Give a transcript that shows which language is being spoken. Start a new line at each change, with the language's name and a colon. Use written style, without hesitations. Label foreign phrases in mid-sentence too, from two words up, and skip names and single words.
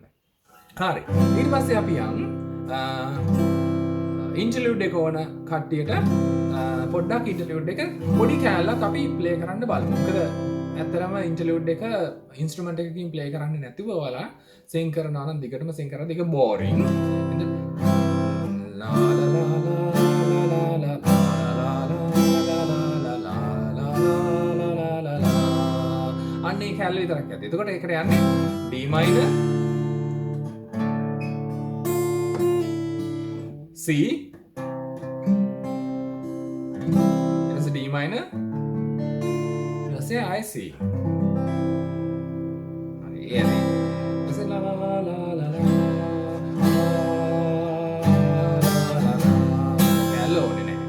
Sinhala: හරි. ඊට පස්සේ අපි යන් interlude එක ඕන කට්ටියට පොඩ්ඩක් interlude එක පොඩි කෑල්ලක් අපි play කරන්න බලමු. මොකද ඇත්තරම interlude එක instrument එකකින් play කරන්නේ නැතිව ඔයාලා sing කරනවා නම් දිගටම sing කරද්දී ඒක boring. la la la la la la la අන්නේ කැලේ විතරක් ඇති. එතකොට ඒකට යන්නේ
English: D minor C
Sinhala: ඊට
English: D minor
Sinhala: ඊට I C හරි එන්නේ ඊට la la la la la කැලේ ඕනේ නැහැ.